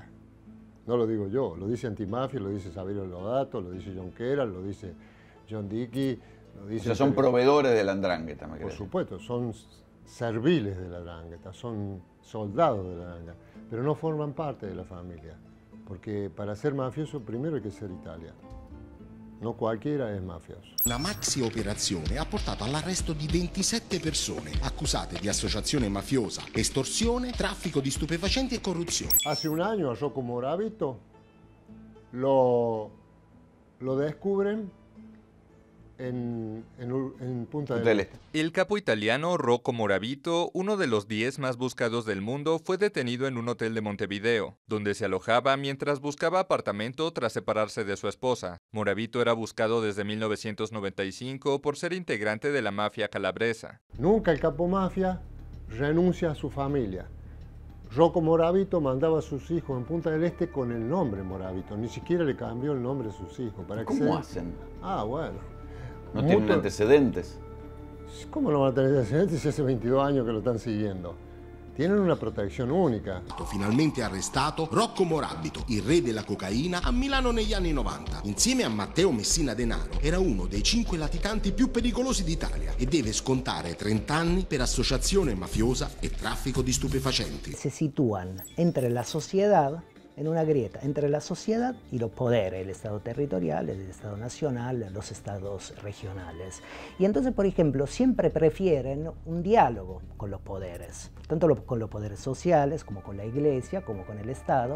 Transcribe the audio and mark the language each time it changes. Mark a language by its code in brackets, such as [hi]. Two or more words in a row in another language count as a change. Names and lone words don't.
[es] No lo digo yo, lo dice Antimafia, lo dice Saverio Lodato, lo dice John Keral, lo dice John Dickey, lo dice... O sea, son proveedores de la Ndrangheta, me Por supuesto, son serviles de la Ndrangheta, son soldados de la Ndrangheta, pero no forman parte de la familia, porque para ser mafioso primero hay que ser italiano. No cualquiera è mafioso. [it] Una maxi operazione ha portato all'arresto di 27 persone accusate di associazione mafiosa, estorsione, traffico di stupefacenti e corruzione. [es] Hace un año a Rocco Morabito lo descubren en Punta del Este. El capo italiano Rocco Morabito, uno de los 10 más buscados del mundo, fue detenido en un hotel de Montevideo, donde se alojaba mientras buscaba apartamento tras separarse de su esposa. Morabito era buscado desde 1995 por ser integrante de la mafia calabresa. Nunca el capo mafia renuncia a su familia. Rocco Morabito mandaba a sus hijos en Punta del Este con el nombre Morabito, ni siquiera le cambió el nombre a sus hijos. ¿Cómo hacen? Ah, bueno. ¿No tienen antecedentes? ¿Cómo no van a tener antecedentes si hace 22 años que lo están siguiendo? Tienen una protección única. [it] Finalmente arrestato Rocco Morabito, il re della cocaina, a Milano negli anni 90. Insieme a Matteo Messina Denaro era uno dei 5 latitanti più pericolosi d'Italia e deve scontare 30 anni per associazione mafiosa e traffico di stupefacenti. [es] Se sitúan entre la sociedad, en una grieta entre la sociedad y los poderes, el Estado territorial, el Estado nacional, los estados regionales. Y entonces, por ejemplo, siempre prefieren un diálogo con los poderes, tanto con los poderes sociales, como con la Iglesia, como con el Estado.